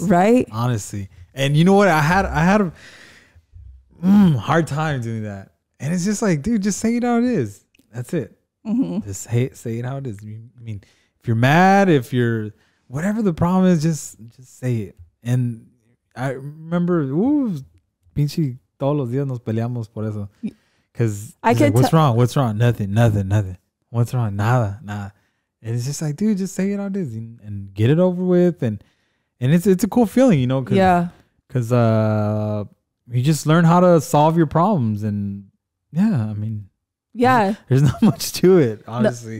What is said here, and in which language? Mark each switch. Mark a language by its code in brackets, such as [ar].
[en] Right? Honestly. And you know what? I had a hard time doing that. And it's just like, dude, just say it how it is. That's it. Just say it how it is. I mean, if you're mad, if you're whatever the problem is, just say it. And I remember, [es] pinche todos los días nos peleamos por eso. [en] Because like, what's wrong? What's wrong? Nothing. What's wrong? Nada. And it's just like, dude, just say it how it is and get it over with. And it's a cool feeling, you know? Because you just learn how to solve your problems. And yeah, I mean, there's not much to it, honestly.